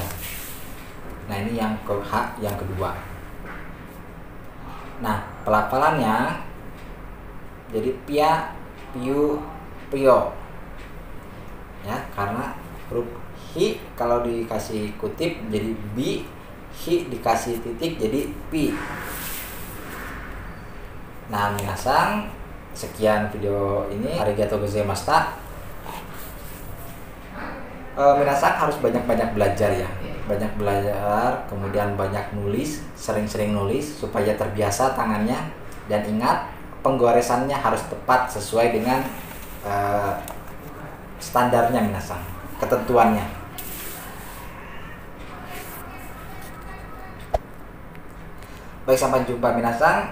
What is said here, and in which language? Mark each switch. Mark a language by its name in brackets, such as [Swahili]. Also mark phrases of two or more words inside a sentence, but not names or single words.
[Indonesian] Nah, ini yang ke H yang kedua. Nah, pelafalannya jadi pia, piu, pio. Ya, karena huruf hi kalau dikasih kutip jadi bi, hi dikasih titik jadi pi. Nah, minasang, sekian video ini. [Japanese] ありがとうございました. [Indonesian] Minasang harus banyak-banyak belajar ya. Banyak belajar, kemudian banyak nulis, sering-sering nulis supaya terbiasa tangannya. Dan ingat, penggoresannya harus tepat sesuai dengan standarnya minasang, ketentuannya. Baik, sampai jumpa minasang.